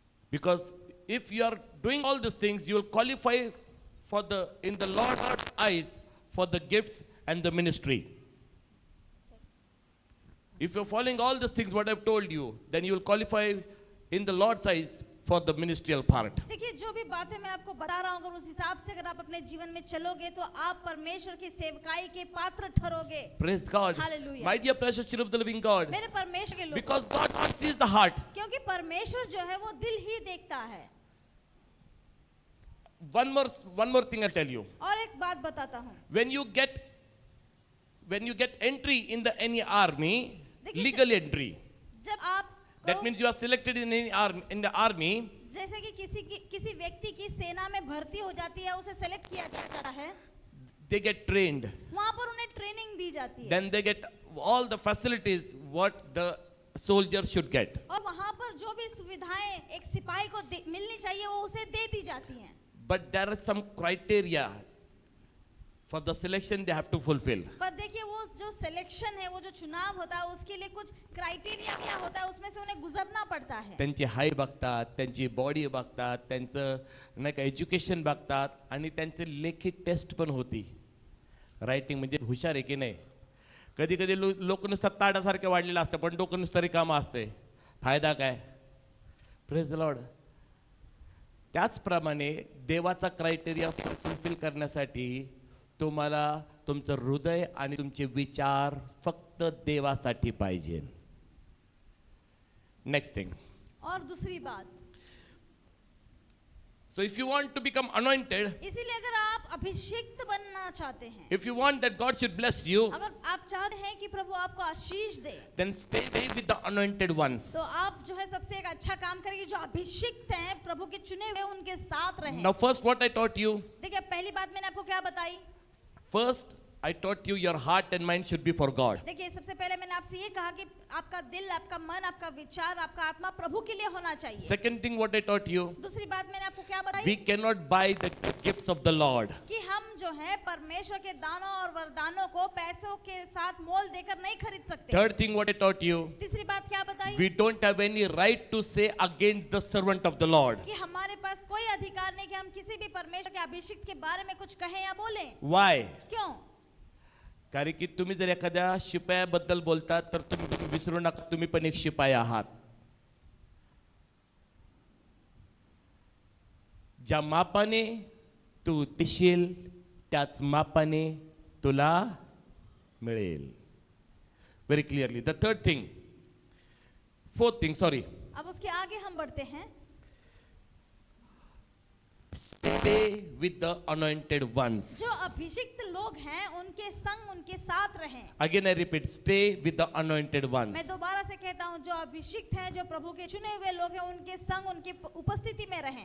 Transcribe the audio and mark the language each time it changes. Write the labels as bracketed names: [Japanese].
[English] Because if you are doing all these things, you will qualify for in the Lord's eyes for the gifts and the ministry. If you're following all these things what I've told you, then you will qualify in the Lord's eyes for the ministerial part. [Hindi] देखिए जो भी बातें मैं आपको बता रहा हूँ, अगर उस हिसाब से अगर आप अपने जीवन में चलोगे तो आप परमेश्वर की सेवकाई के पात्र ठहरोगे। [English] Praise God. Hallelujah. My dear precious children of the living God. [Hindi] मेरे परमेश्वर के लोग, [English] Because God sees the heart. [Hindi] क्योंकि परमेश्वर जो है वो दिल ही देखता है। [English] One more thing I'll tell you. [Hindi] और एक बात बताता हूँ, [English] When you get entry in any army, [Hindi] देखिए, [English] legal entry, [Hindi] जब आप [English] that means you are selected in the army. [Hindi] जैसे कि किसी व्यक्ति की सेना में भर्ती हो जाती है, उसे सेलेक्ट किया जाता है, [English] They get trained. [Hindi] वहाँ पर उन्हें ट्रेनिंग दी जाती है, [English] Then they get all the facilities what the soldier should get. [Hindi] और वहाँ पर जो भी सुविधाएं एक सिपाही को मिलनी चाहिए वो उसे दे दी जाती हैं। [English] But there are some criteria for the selection they have to fulfill. [Hindi] पर देखिए वो जो सिलेक्शन है, वो जो चुनाव होता है, उसके लिए कुछ क्राइटेरिया क्या होता है, उसमें से उन्हें गुजरना पड़ता है। [Marathi] त्यांची हाईट बघतात, त्यांची बॉडी बघतात, त्यांचं नाही का एज्युकेशन बघतात, आणि त्यांचे लेखी टेस्ट पण होती। रायटिंग म्हणजे हुशार आहे की नाही? कधी कधी लोक नुसतं ताडासारखे वाढलेलं असतं, पण डोकं नुसतं रिकामं असते, फायदा काय? [English] Praise the lord. [Marathi] त्याचप्रमाणे देवाचा क्रायटेरिया फुलफिल करण्यासाठी तुम्हाला तुमचं हृदय आणि तुमचे विचार फक्त देवासाठी पाहिजे. [English] Next thing. [Hindi] और दूसरी बात, [English] So if you want to become anointed, [Hindi] इसीलिए अगर आप अभिषिक्त बनना चाहते हैं, [English] if you want that God should bless you, [Hindi] अगर आप चाहते हैं कि प्रभु आपको आशीष दे, [English] then stay with the anointed ones. [Hindi] तो आप जो है सबसे एक अच्छा काम करेंगे, जो अभिषिक्त हैं प्रभु के चुने हुए उनके साथ रहें। [English] Now first what I taught you, [Hindi] देखिए पहली बात मैंने आपको क्या बताई, [English] first I taught you your heart and mind should be for God. [Hindi] देखिए सबसे पहले मैंने आपसे ये कहा कि आपका दिल, आपका मन, आपका विचार, आपका आत्मा प्रभु के लिए होना चाहिए। [English] Second thing what I taught you, [Hindi] दूसरी बात मैंने आपको क्या बताई? [English] we cannot buy the gifts of the Lord. [Hindi] कि हम जो है परमेश्वर के दानों और वरदानों को पैसों के साथ मोल देकर नहीं खरीद सकते। [English] Third thing what I taught you, [Hindi] तीसरी बात क्या बताई? [English] we don't have any right to say against the servant of the Lord. [Hindi] कि हमारे पास कोई अधिकार नहीं कि हम किसी भी परमेश्वर के अभिषिक्त के बारे में कुछ कहें या बोलें। [English] Why? [Hindi] क्यों? [Marathi] कारण की तुम्ही जर एखाद्या शिपायाबद्दल बोलता तर तुम्ही विसरू नका तुम्ही पण एक शिपाई आहात. ज्या मापाने तू देशील त्याच मापाने तुला मिळेल. [English] Very clearly. The third thing, fourth thing, sorry. [Hindi] अब उसके आगे हम बढ़ते हैं। [English] Stay with the anointed ones. [Hindi] जो अभिषिक्त लोग हैं उनके संग, उनके साथ रहें। [English] Again I repeat, stay with the anointed ones. [Hindi] मैं दोबारा से कहता हूँ, जो अभिषिक्त हैं, जो प्रभु के चुने हुए लोग हैं, उनके संग, उनकी उपस्थिति में रहें।